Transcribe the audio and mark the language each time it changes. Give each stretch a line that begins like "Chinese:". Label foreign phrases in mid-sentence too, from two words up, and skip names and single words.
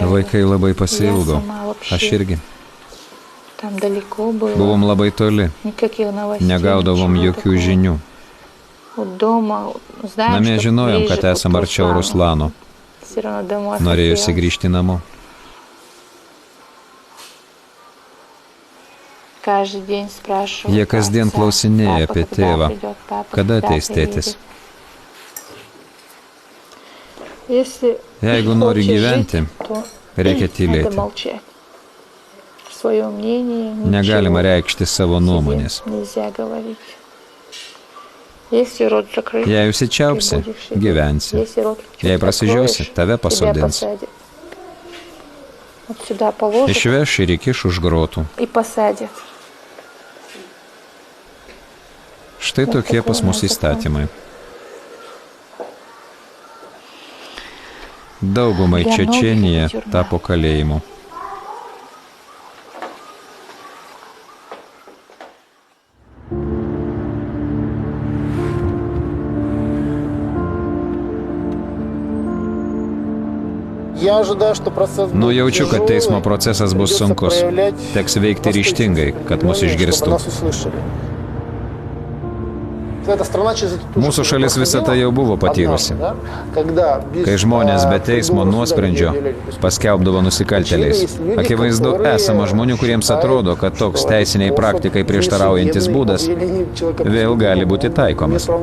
Lithuanian: Vaikai labai pasiilgo.
Russian: Я сама вообще.
Lithuanian: Aš irgi.
Russian: Там далеко было.
Lithuanian: Buvom labai toli.
Russian: Никаких новостей.
Lithuanian: Negaudavom
Russian: ничего
Lithuanian: jokių
Russian: такого.
Lithuanian: žinių.
Russian: Вот дома знаем,
Lithuanian: Namie
Russian: что
Lithuanian: žinojom,
Russian: ближе
Lithuanian: kad
Russian: к
Lithuanian: esam arčiau
Russian: Руслану.
Lithuanian: Ruslano.
Russian: Все равно домой
Lithuanian: Norėjusi
Russian: хотелось.
Lithuanian: grįžti namo.
Russian: Каждый день спрашивают.
Lithuanian: Jie kasdien klausinėja apie tėvą. Kada ateis tėtis?
Russian: Если
Lithuanian: Jeigu nori
Russian: хочешь
Lithuanian: gyventi,
Russian: жить, то
Lithuanian: reikia
Russian: надо
Lithuanian: tylėti.
Russian: молчать. Свое мнение
Lithuanian: Negalima
Russian: ничего
Lithuanian: reikšti savo nuomonės.
Russian: себе нельзя говорить. Если рот закрыть,
Lithuanian: Jei
Russian: ты
Lithuanian: užsičiaupsi,
Russian: будешь сидеть.
Lithuanian: gyvensi.
Russian: Если рот чуть
Lithuanian: Jei prasižiosi,
Russian: откроешь,
Lithuanian: tave
Russian: тебя
Lithuanian: pasodins.
Russian: посадят. Вот сюда положат
Lithuanian: Išveš ir įkiš už grotų.
Russian: и посадят.
Lithuanian: Štai tokie pas mus įstatymai. Daugumai Čečenija tapo kalėjimu.
Russian: Я ожидаю, что процесс
Lithuanian: Nu,
Russian: будет
Lithuanian: jaučiu, kad
Russian: тяжелый.
Lithuanian: teismo procesas bus
Russian: Придется
Lithuanian: sunkus.
Russian: проявлять
Lithuanian: Teks veikti ryžtingai, kad mus
Russian: чтобы
Lithuanian: išgirstų.
Russian: нас услышали. Эта страна через это тоже
Lithuanian: Mūsų šalis visą tai jau buvo patyrusi.
Russian: однажды, да? Когда без,
Lithuanian: Kai žmonės be
Russian: приговора
Lithuanian: teismo
Russian: суда
Lithuanian: nuosprendžio
Russian: не объявляли преступниками.
Lithuanian: paskelbdavo nusikaltėliais. Akivaizdu, esama žmonių, kuriems atrodo, kad toks teisiniai praktikai prieštaraujantis būdas vėl gali būti taikomas.